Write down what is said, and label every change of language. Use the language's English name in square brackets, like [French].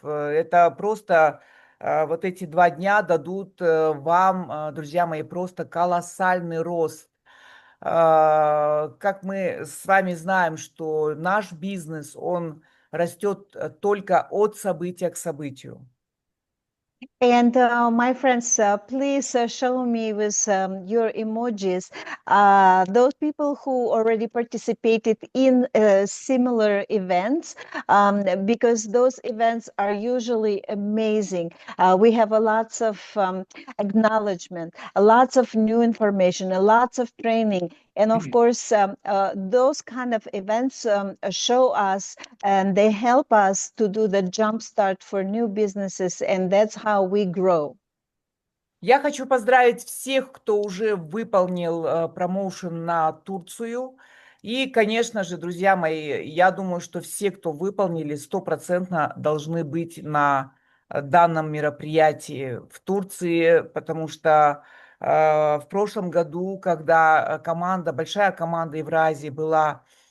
[Russian] Это просто вот эти 2 дня дадут вам, друзья мои, просто колоссальный рост. Как мы с вами знаем, что наш бизнес, он растет только от события к событию. [English] And my friends, please show me with your emojis those people who already participated in similar events, because those events are usually amazing. We have lots of acknowledgement, lots of new information, lots of training. And of course, those kind of events show us and they help us to do the jump start for new businesses, and that's how we grow. [Russian] Я хочу поздравить всех, кто уже выполнил промоушен на Турцию. И, конечно же, друзья мои, я думаю, что все, кто выполнили, 100% должны быть на данном мероприятии в Турции, потому что в прошлом году, когда большая команда Евразии была